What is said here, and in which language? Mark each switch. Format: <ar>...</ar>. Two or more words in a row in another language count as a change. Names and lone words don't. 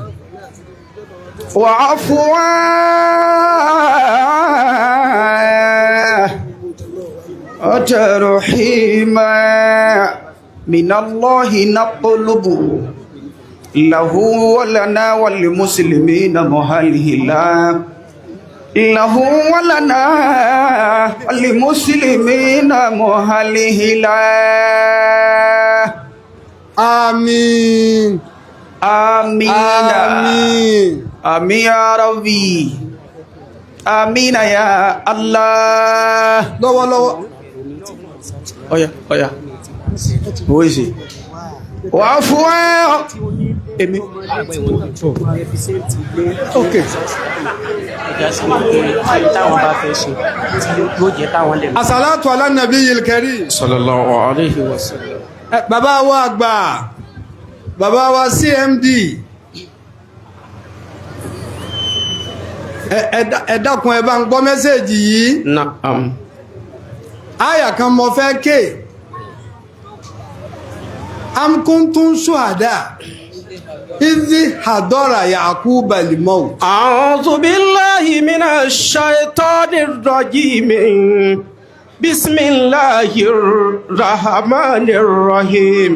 <ar>وعفوا وترحيما من الله نطلب له ولنا وللمسلمين مهلهلا له ولنا وللمسلمين مهلهلا. آمين آمين آمين آمين يا ربي. آمين يا الله.</ar> <yo>lọ́wọ́lọ́wọ́. Ọya wo isi wà fún èmi. ok.</yo> <ar>الصلاة على النبي الكريم. صلى الله عليه وسلم.</ar> <yo>Bàbá wa àgbà, bàbá wa CMD, ẹ dákun ẹ bá ń gbọ́ mẹ́sẹ̀jì yìí.</yo> <ar>Na'am.</ar> <yo>Àyà kan mo fẹ́ ké.</yo> <ar>أم كنتم شهداء إذ حضر يعقوب الموت. أعوذ بالله من الشيطان الرجيم. بسم الله الرحمن الرحيم.</ar>